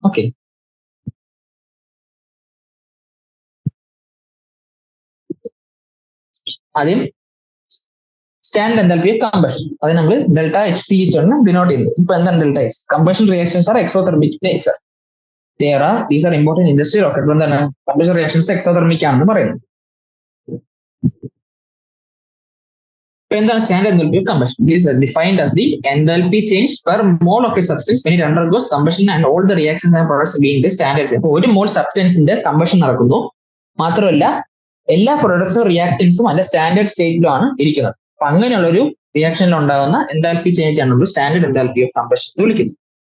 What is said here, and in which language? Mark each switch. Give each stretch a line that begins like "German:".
Malayalam: Okay, ആദ്യം standard enthalpy of combustion, അത് നമ്മൾ ഡെൽറ്റ എച്ച് പി എച്ച് ആണ് ഡിനോട്ട് ചെയ്യുന്നത്. ഇപ്പൊ എന്താണ് delta X?
English: Combustion reactions are exothermic X. These are important industrial ഒക്കെ.
Malayalam: ഇപ്പൊ എന്താണ് കമ്പഷൻ റിയാക്ഷൻസ് എക്സോതെർമിക് ആണെന്ന് പറയുന്നത്. ഇപ്പൊ എന്താണ് standard enthalpy of combustion?
English: This is defined as the enthalpy change per mole of a substance when it undergoes combustion and all the reactions and products being the standards.
Malayalam: ഇപ്പൊ ഒരു മോൾ സബ്സ്റ്റൻസിന്റെ combustion നടക്കുന്നു, മാത്രമല്ല എല്ലാ പ്രൊഡക്ട്സും റിയാക്ടൻസും അതിന്റെ സ്റ്റാൻഡേർഡ് സ്റ്റേറ്റിലാണ് ഇരിക്കുന്നത്. അപ്പൊ അങ്ങനെയുള്ള ഒരു റിയാക്ഷനിൽ ഉണ്ടാകുന്ന എൻതാൽപ്പി ചേഞ്ച് ആണ് നമ്മൾ സ്റ്റാൻഡേർഡ് എൻതാൽപ്പി ഓഫ് കമ്പഷൻ എന്ന് വിളിക്കുന്നത്.